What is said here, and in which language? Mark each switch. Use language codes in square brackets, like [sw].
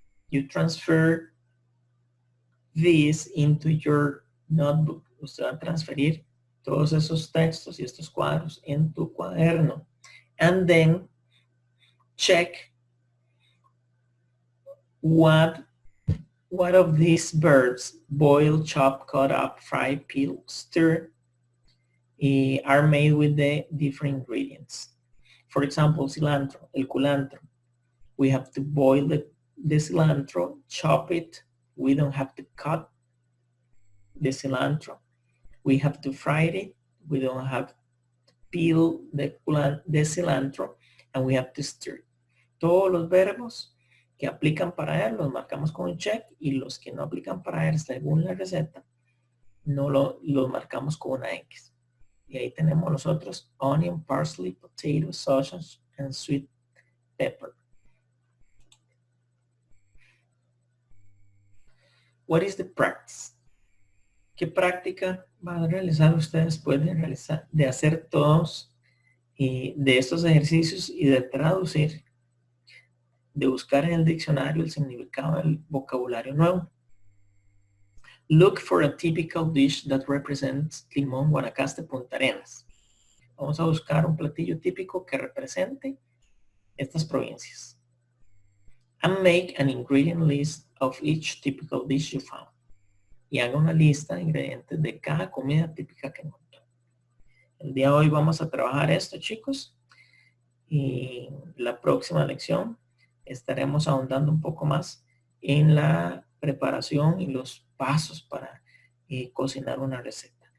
[en] You transfer this into your notebook. [es] Usted va a transferir todos esos textos y estos cuadros en tu cuaderno. [en] And then check what of these verbs, boil, chop, cut up, fry, peel, stir, are made with the different ingredients. For example, cilantro, el culantro. We have to boil the cilantro, chop it. We don't have to cut the cilantro. We have to fry it. We don't have to peel the cilantro, and we have to stir. [es] Todos los verbos que aplican para él los marcamos con un check, y los que no aplican para él según la receta no los marcamos con una X. Y ahí tenemos los otros: [en] onion, parsley, potato, sausage, and sweet pepper. What is the practice? [es] ¿Qué práctica van a realizar ustedes? Pueden realizar de hacer todos de estos ejercicios y de traducir, de buscar en el diccionario el significado del vocabulario nuevo. [en] Look for a typical dish that represents Limón, Guanacaste, Punta Arenas. [es] Vamos a buscar un platillo típico que represente estas provincias. [en] And make an ingredient list of each typical dish you found. [es] Y haga una lista de ingredientes de cada comida típica que encontró. El día de hoy vamos a trabajar esto, chicos. Y la próxima lección estaremos ahondando un poco más en la preparación y los pasos para cocinar una receta.